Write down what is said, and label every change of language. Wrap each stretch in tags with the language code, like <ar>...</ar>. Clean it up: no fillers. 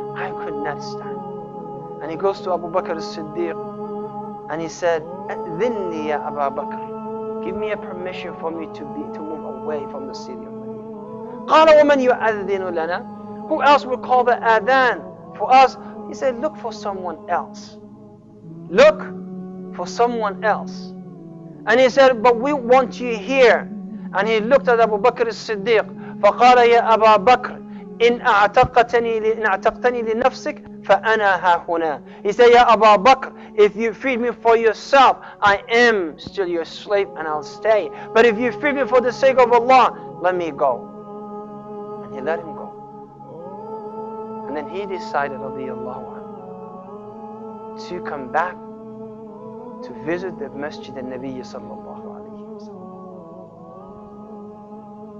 <en>I could not stand. And he goes to Abu Bakr as-Siddiq and he said,</en> <ar>"Adhinni ya Abu Bakr,</ar> <en>give me a permission for me to move away from the city of Medina."</en> <ar>قال ومن يؤذن لنا?</ar> <en>Who else will call the adhan for us? He said, look for someone else. Look for someone else. And he said, but we want you here. And he looked at Abu Bakr as-Siddiq.</en> <ar>فقال يا أبا بكر إن أعتقتني لنفسك فأنا ها هنا.</ar> <en>He said, Ya Abu Bakr, if you freed me for yourself, I am still your slave and I'll stay. But if you free me for the sake of Allah, let me go. And he let him go. And then he decided, radiyallahu anhu, to come back to visit the Masjid al-Nabi sallallahu alayhi wa sallam.</en>